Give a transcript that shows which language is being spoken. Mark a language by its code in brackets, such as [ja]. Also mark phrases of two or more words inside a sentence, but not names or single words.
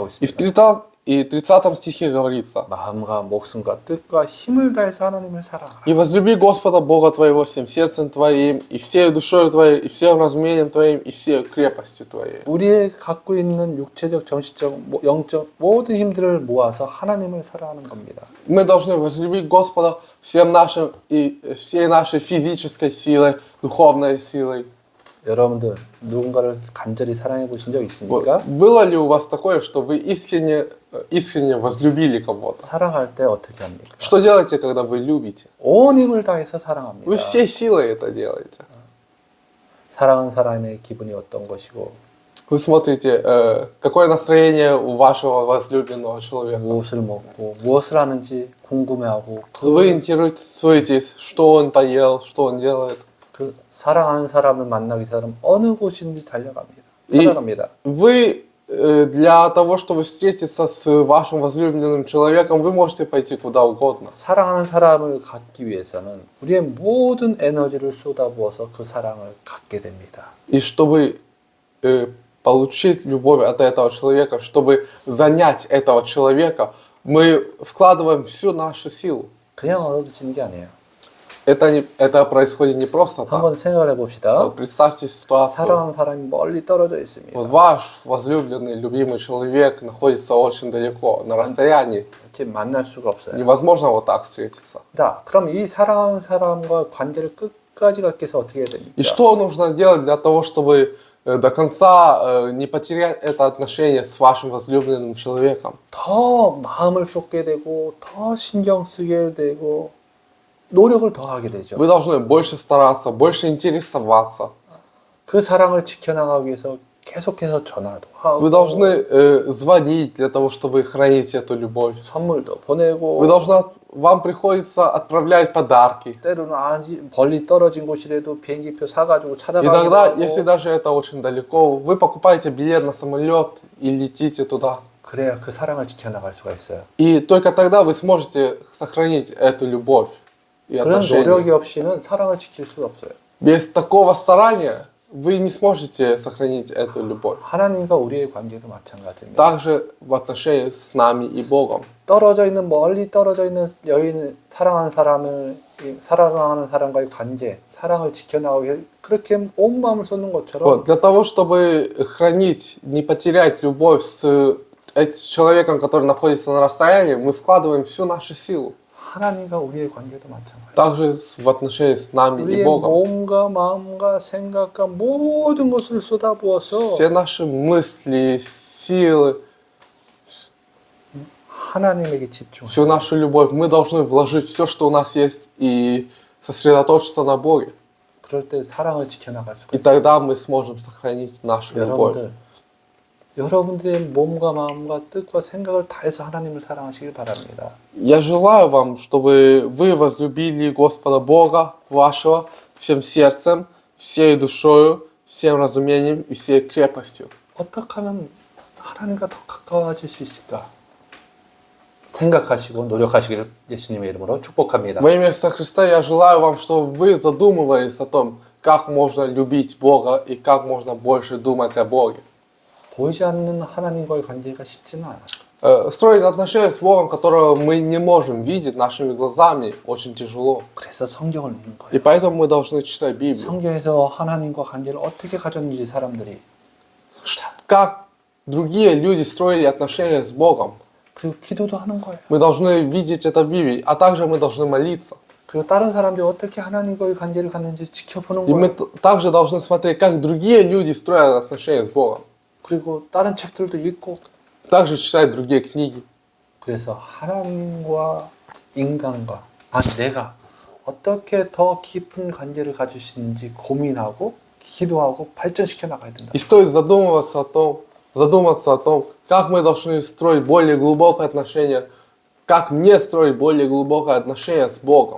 [ru] И [ko] 있습니다. [ru] в 30 стихе говорится: [ko] 마음과 목숨과 뜻과 힘을 다해서 하나님을 사랑하라. [ru] И возлюби Господа Бога твоего всем сердцем твоим, и всей душою твоей, и всем разумением твоим, и всей крепостью твоей. [ko] 우리의 갖고 있는 육체적, 정신적, 영적 모든 힘들을 모아서 하나님을 사랑하는 겁니다. [ru] Мы должны возлюбить Господа всем нашим и всей нашей физической силой, духовной силой. [ko] 여러분들 누군가를 간절히 사랑해 보신 적 [ru] Вот. [ko] 있습니까? [ru] Было ли у вас такое, что вы искренне возлюбили кого-то? [ko] 사랑할 때 어떻게 합니까? [ru] Что делаете, когда вы любите? [ko] 온 힘을 다해서 사랑합니다. [ru] Вы всей силой это делаете. [ko] 사랑하는 사람의 기분이 어떤 것이고 [ru] Вы смотрите, какое настроение у вашего возлюбленного человека. [ko] 무엇을 먹고 무엇을 하는지 궁금해하고 [ru] Вы интересуетесь, что он поел, что он делает. [ko] 그 사랑하는 사람을 만나기 위해서는 어느 곳인지 달려갑니다. [ru] И [ko] 찾아갑니다. [ru] вы для того, чтобы встретиться с вашим возлюбленным человеком, вы можете пойти куда угодно. [ko] 사랑하는 사람을 갖기 위해서는 우리의 모든 에너지를 쏟아부어서 그 사랑을 갖게 됩니다. [ru] И чтобы получить любовь от этого человека, чтобы занять этого человека, мы вкладываем всю нашу силу. [ko] 그냥 얻어지는 게 아니에요. [ru] Это происходит не просто так. [ko] 한번 생각을 해봅시다. [ru] Вот представьте ситуацию. [ko] 사랑하는 사람이 멀리 떨어져 있습니다. [ru] Вот ваш возлюбленный, любимый человек находится очень далеко, на расстоянии. [ko] 이렇게 만날 수가 없어요. [ru] Невозможно вот так встретиться. [ko] 자, 그럼 이 사랑하는 사람과 관계를 끝까지 갖기 위해서 어떻게 해야 됩니까? [ru] И что нужно сделать для того, чтобы до конца не потерять это отношение с вашим возлюбленным человеком? [ko] 더 마음을 쏟게 되고 더 신경 쓰게 되고 노력을 더 하게 되죠. [ru] Вы должны больше стараться, больше интересоваться. [ko] 그 사랑을 지켜나가기 위해서 계속해서 전화도 하고 [ru] Вы должны звонить для того, чтобы хранить эту любовь. [ko] 선물도 보내고 [ru] Вам приходится отправлять подарки. [ko] 때로는 멀리 떨어진 곳이라도 비행기표 사가지고 찾아가기도 [ru] Иногда, [ko] 하고 [ru] если даже это очень далеко, вы покупаете билет на самолет и летите туда. [ko] 그래야 그 사랑을 지켜나갈 수가 있어요. [ru] И только тогда вы сможете сохранить эту любовь и [ko] 그런 노력이 [ru] отношения. [ko] 없이는 사랑을 지킬 수 없어요. [ru] Без такого старания вы не сможете сохранить эту любовь. [ko] 하나님과 우리의 관계도 마찬가지입니다. [ru] Также в отношении с нами и Богом. [ko] 멀리 떨어져 있는 여인 사랑하는 사람과의 관계, 사랑을 지켜나가기 위해 그렇게 온 마음을 쏟는 것처럼 [ru] Вот. Для того, чтобы хранить, не потерять любовь с человеком, который находится на расстоянии, мы вкладываем всю нашу силу. [ko] 하나님과 우리의 관계도 마찬가지예요. [ru] Также в отношении с нами и [ko] 우리의 [ru] Богом. [ko] 몸과 마음과 생각과 모든 것을 쏟아부어서 [ru] Все наши мысли, силы, [ko] 하나님에게 집중해요. [ru] всю нашу любовь мы должны вложить все, что у нас есть, и сосредоточиться на Боге. [ko] 그럴 때 사랑을 지켜나갈 수가 [ru] И тогда мы сможем сохранить нашу [ko] 있어요. [ru] любовь. [ko] 여러분들의 몸과 마음과 뜻과 생각을 다해서 하나님을 사랑하시길 바랍니다. [ru] Я желаю вам, чтобы вы возлюбили Господа Бога вашего всем сердцем, всей душою, всем разумением и всей крепостью. [ko] 어떻게 하면 하나님과 더 가까워질 수 있을까? 생각하시고 노력하시기를 예수님의 이름으로 축복합니다. [ru] Во имя Иисуса Христа я желаю вам, чтобы вы задумывались о том, как можно любить Бога и как можно больше думать о Боге. [ko] 보이지 않는 하나님과의 관계가 쉽지는 않아요. [ru] Строить отношения с Богом, которого мы не можем видеть нашими глазами, очень тяжело. [ko] 그래서 성경을 읽는 거예요. [ru] И поэтому мы должны читать Библию. [ko] 성경에서 하나님과 관계를 어떻게 가졌는지 사람들이 [ru] Как другие люди строили отношения с Богом. [ko] 그리고 기도도 하는 거예요. [ru] Мы должны видеть это в Библии, а также мы должны молиться. [ko] 그리고 다른 사람들이 어떻게 하나님과의 관계를 갖는지 지켜보는 [ru] И мы [ko] 거예요. [ru] также должны смотреть, как другие люди строят отношения с Богом. [ko] 그리고 다른 책들도 읽고. [ru] Также читать другие книги. [ko] 그래서 하나님과 인간과 내가 어떻게 더 깊은 관계를 가질 수 있는지 고민하고 기도하고 발전시켜 나가야 된다. [ru] И стоит задуматься о том, как мы должны строить более глубокое отношение, как мне строить более глубокое отношение с Богом.